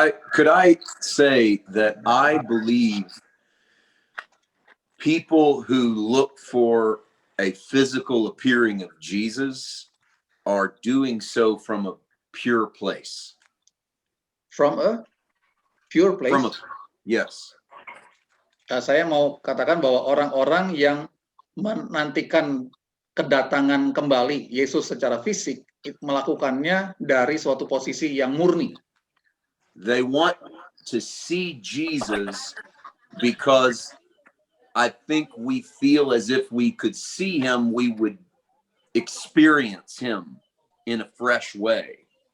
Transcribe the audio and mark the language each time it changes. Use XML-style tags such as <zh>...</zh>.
<en>Could I say that I believe people who look for a physical appearing of Jesus are doing so from a pure place. From a pure place? Yes.</en> <id>Saya mau katakan bahwa orang-orang yang menantikan kedatangan kembali Yesus secara fisik melakukannya dari suatu posisi yang murni.</id> <en>They want to see Jesus because I think we feel as if we could see him, we would experience him in a fresh way.</en>